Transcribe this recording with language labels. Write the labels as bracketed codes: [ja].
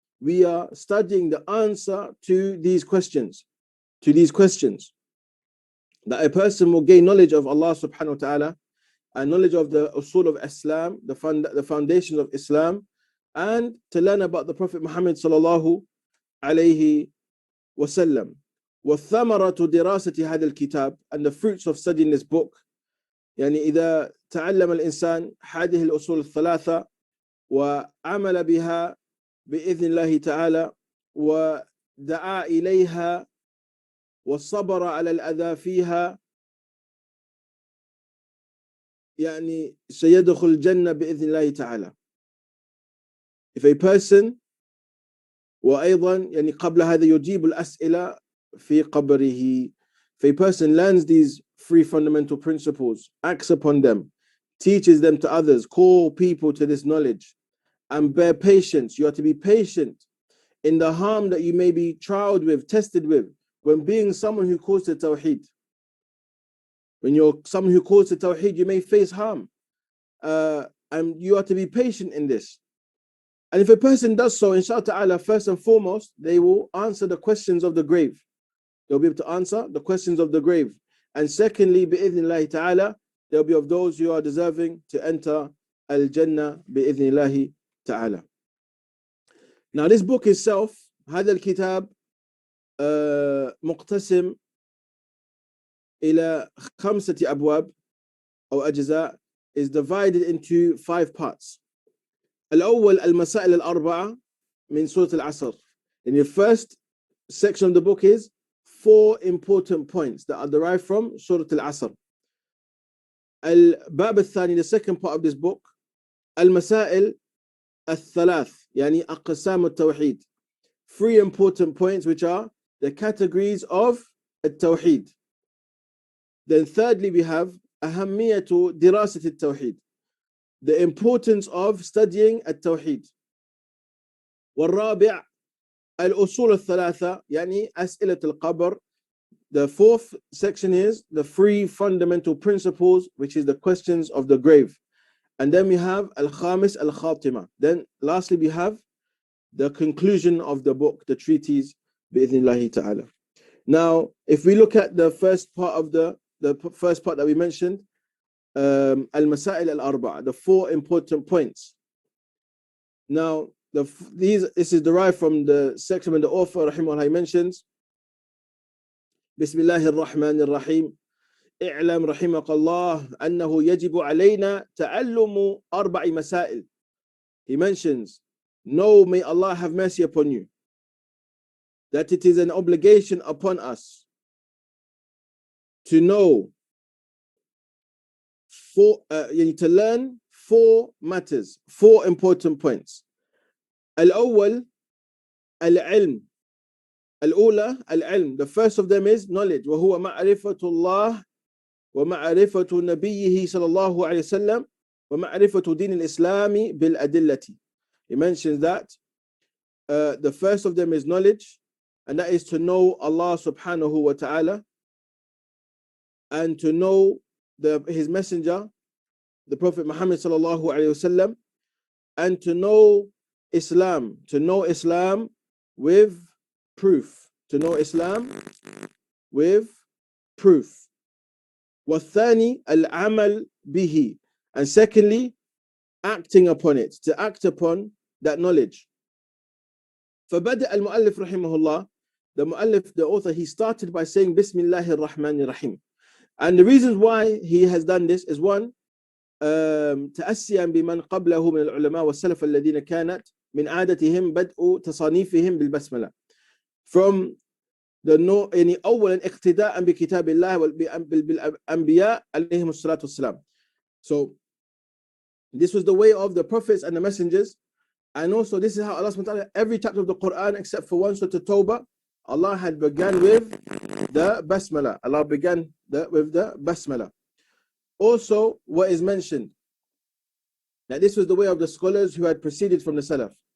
[en] we are studying the answer to these questions, that a person will gain knowledge of Allah subhanahu wa ta'ala and knowledge of the usul of Islam, the foundations of Islam, and to learn about the Prophet Muhammad sallallahu alayhi wasallam. [ar] وَالثَّمَرَةُ دِرَاسَةِ هَذَا الْكِتَابِ, [en] and the fruits of studying this book. [ar] يعني إذا تعلم الإنسان هذه الأصول الثلاثة وعمل بها بإذن الله تعالى ودعا إليها والصبر على الأذى فيها يعني سيدخل الجنة بإذن الله تعالى. [en] If a person [ar] وأيضا يعني قبل هذا يجيب الأسئلة في قبره. [en] If a person learns these three fundamental principles, acts upon them, teaches them to others, call people to this knowledge, and bear patience. You are to be patient in the harm that you may be trialed with, tested with, when being someone who calls to Tawheed. When you're someone who calls to Tawheed, you may face harm. And you are to be patient in this. And if a person does so, inshallah ta'ala, first and foremost, they will answer the questions of the grave. They'll be able to answer the questions of the grave. And secondly, bi'idhnillahi ta'ala, they'll be of those who are deserving to enter al-Jannah bi'idhnillahi ta'ala. Now this book itself, [ar] هذا الكتاب مقتسم إلى 5 أبواب أو أجزاء, [en] is divided into 5 parts. [ar] الأول المسائل الأربعة من سورة العصر. [en] And the first section of the book is 4 important points that are derived from Surah Al-Asr. [ar] الباب الثاني, [en] the second part of this book, [ar] المسائل الثلاث يعني أقسام التوحيد. [en] 3 important points which are the categories of التوحيد. Then thirdly we have [ar] أهمية دراسة التوحيد, [en] the importance of studying التوحيد. [ar] والرابع الأصول الثلاثة يعني أسئلة القبر. [en] The 4th section is the 3 fundamental principles, which is the questions of the grave. And then we have [ar] al-khamis al-khatima. [en] Then lastly we have the conclusion of the book, the treatise bi'idhnillahi ta'ala. Now if we look at the first part of the first part that we mentioned, al-masail al-arba'a, the 4 important points. Now this is derived from the section when the author rahimahullah mentions Bismillahir Rahmanir Rahim. [ar] اعلم رحمك الله أنه يجب علينا تعلم 4 مسائل. [en] He mentions, know, may Allah have mercy upon you, that it is an obligation upon us to know to learn 4 matters, 4 important points. [ar] الأول العلم. الأولى العلم. [en] The first of them is knowledge. [ar] وهو معرفة الله ومعرفة نبيه صلى الله عليه وسلم ومعرفة دين الإسلام بالأدلة. [en] He mentions that the first of them is knowledge, and that is to know Allah subhanahu wa ta'ala and to know his messenger, the Prophet Muhammad sallallahu alayhi wasallam, and to know Islam with proof. To know Islam with proof. [ar] والثاني العمل به, [en] and secondly acting upon it, to act upon that knowledge. [ar] فبدأ المؤلف رحمه الله, [en] the author, he started by saying Bismillahir Rahmanir Rahim. And the reasons why he has done this is 1, [ar] تأسيا بمن قبله من العلماء والسلف الذين كانت من عادتهم بدء تصانيفهم بالبسملة. [en] From [ar] يعني أولا اقتداء بكتاب الله بالأنبياء عليهم الصلاة والسلام. [en] So this was the way of the prophets and the messengers, and also this is how Allah subhanahu wa ta'ala, every chapter of the Quran except for 1 Surah At-Tawbah, Allah had begun with the Basmala. Allah began with the Basmala. Also what is mentioned, that this was the way of the scholars who had proceeded from the Salaf.